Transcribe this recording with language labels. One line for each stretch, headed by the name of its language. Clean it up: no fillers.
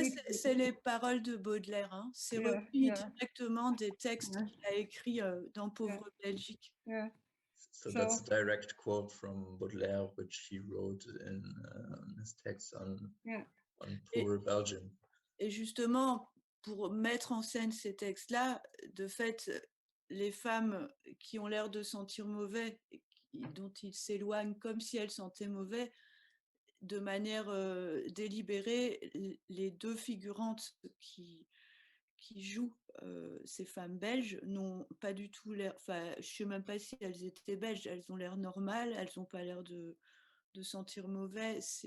French: c'est les paroles de Baudelaire, hein. C'est repris directement des textes qu'il a écrits dans Pauvre Belgique.
English: Yeah. So that's a direct quote from Baudelaire, which he wrote in his text on Poor Belgium.
French: Et justement, pour mettre en scène ces textes-là, de fait, les femmes qui ont l'air de sentir mauvais, dont il s'éloigne comme si elles sentaient mauvais, de manière délibérée, les deux figurantes qui jouent ces femmes belges n'ont pas du tout l'air, enfin je ne sais même pas si elles étaient belges, elles ont l'air normales, elles n'ont pas l'air de sentir mauvais.